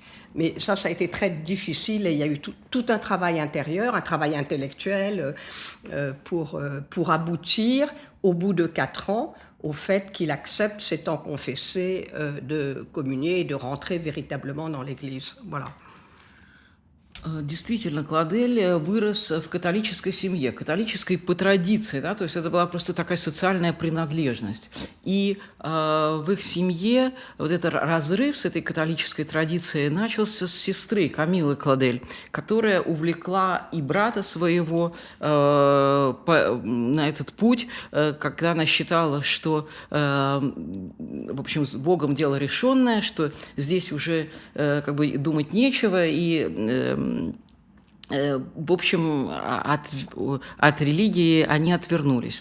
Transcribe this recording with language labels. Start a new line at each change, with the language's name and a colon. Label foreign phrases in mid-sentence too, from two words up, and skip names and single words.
French: Mais ça a été très difficile et il y a eu tout un travail intérieur, un travail intellectuel pour aboutir, au bout de 4 ans, au fait qu'il accepte, s'étant confessé, de communier et de rentrer véritablement dans l'Église. Voilà.
Russian: Действительно, Клодель вырос в католической семье, католической по традиции, да, то есть это была просто такая социальная принадлежность. И в их семье вот этот разрыв с этой католической традицией начался с сестры Камилы Клодель, которая увлекла и брата своего на этот путь, когда она считала, что, в общем, с Богом дело решенное, что здесь уже как бы думать нечего, и в общем, от религии они отвернулись.